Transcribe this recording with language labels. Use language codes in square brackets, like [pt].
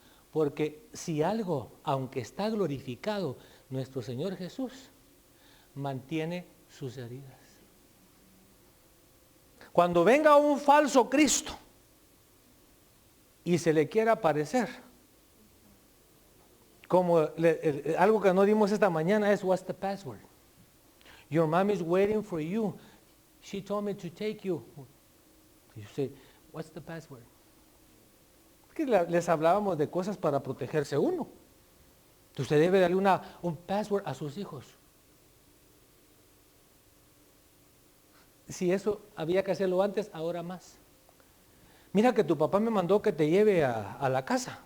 [es] Porque si algo, aunque está glorificado, nuestro Señor Jesús mantiene sus heridas. Cuando venga un falso Cristo y se le quiera aparecer, como algo que no dimos esta mañana es [en] what's the password? Your mom is waiting for you. She told me to take you. You say, what's the password? [es] Que les hablábamos de cosas para protegerse uno. Usted debe darle un password a sus hijos. Si eso había que hacerlo antes, ahora más. Mira que tu papá me mandó que te lleve a la casa.